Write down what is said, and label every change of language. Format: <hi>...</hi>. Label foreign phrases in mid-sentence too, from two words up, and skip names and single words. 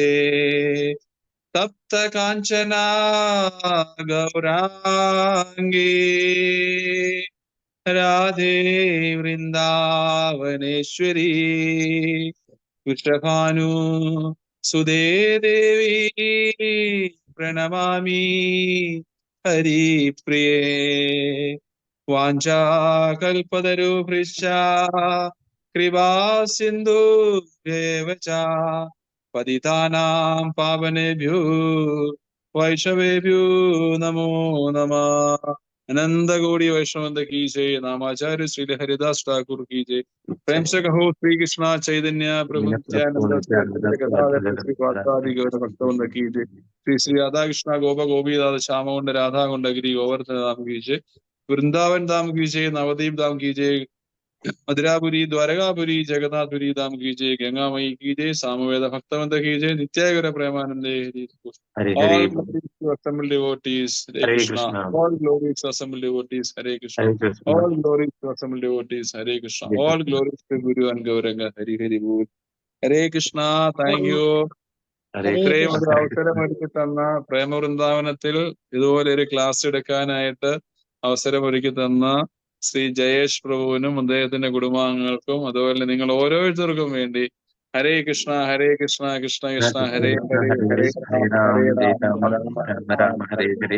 <sa>തപ്ത കാഞ്ചന ഗൗരാംഗീ രാധേ വൃന്ദാവനേശ്വരി വൃഷഭാനു സുതേ ദേവി പ്രണമാമി ഹരിപ്രിയേ. വാഞ്ചാകൽപതരുഭ്യശ്ച കൃപാ സിന്ധുഭ്യേവ ച പതിതാനാം പാവനേഭ്യോ വൈഷ്ണവേഭ്യോ നമോ നമഃ.</sa> <hi>अनंत वैष्णवंद की जय. नामाचार्य श्री हरिदास ठाकुर की जय. प्रेम से कहो श्री कृष्ण चैतन्य प्रभु नित्यानंद भक्तवंद की जय. श्री राधा कृष्ण गोप गोपीनाथ श्यामकुंड राधा कुंड गिरी गोवर्धन धाम की जय. वृंदावन धाम की जय. नवदीप धाम की जय. मधुरापुरी द्वारकापुरी जगन्नाथपुरी धाम की जय. गंगामयी की जय. सामवेद भक्तवंद की जय. नित्यागर प्रेमानंदे.</hi> <en>All glories to assembled devotees. Hare Krishna. All glories to assembled devotees. Hare Krishna. All glories to assembled devotees. Hare Krishna. All glories to Guru and Gauranga. Hare Hare Bol. Hare Krishna. Thank you.</en> <ml>ഇത്രയും ഒരു അവസരം ഒരുക്കി തന്ന പ്രേമവൃന്ദാവനത്തിൽ ഇതുപോലെ ഒരു ക്ലാസ് എടുക്കാനായിട്ട് അവസരം ഒരുക്കി തന്ന ശ്രീ ജയേഷ് പ്രഭുവിനും അദ്ദേഹത്തിന്റെ കുടുംബാംഗങ്ങൾക്കും അതുപോലെ നിങ്ങൾ ഓരോരുത്തർക്കും വേണ്ടി</ml> <sa>ഹരേ കൃഷ്ണ ഹരേ കൃഷ്ണ കൃഷ്ണ കൃഷ്ണ ഹരേ ഹരേ ഹരേ രാമ ഹരേ ഹരേ.</sa>